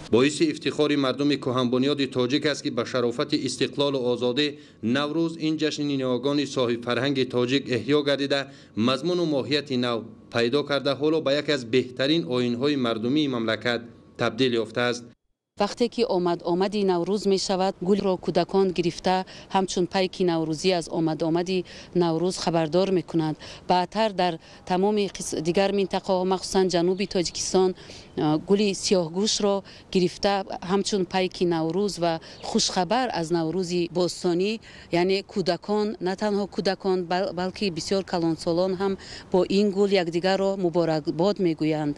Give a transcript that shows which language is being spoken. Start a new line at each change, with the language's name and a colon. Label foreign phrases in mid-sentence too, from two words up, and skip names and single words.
Tajik: боиси ифтихори мардуми кӯҳанбунёди тоҷик аст ки ба шарофати истиқлолу озодӣ наврӯз ин ҷашни ниёгони соҳибфарҳанги тоҷик эҳьё гардида мазмуну моҳияти нав пайдо карда ҳоло ба яке аз беҳтарин оинҳои мардумии мамлакат табдил ёфтааст. وقتی که آمدی نوروز می شود، گل را کودکان گرفته همچون پیک نوروزی از آمدی نوروز خبردار می کنند. بعدتر در تمام دیگر منطقه ها مخصوصا جنوب تاجیکستان گل سیاهگوش را گرفته همچون پیک نوروز و خوشخبر از نوروز باستانی، یعنی کودکان، نه تنها کودکان بلکه بسیار کلانسالان هم با این گل یکدیگر را مبارکباد میگویند.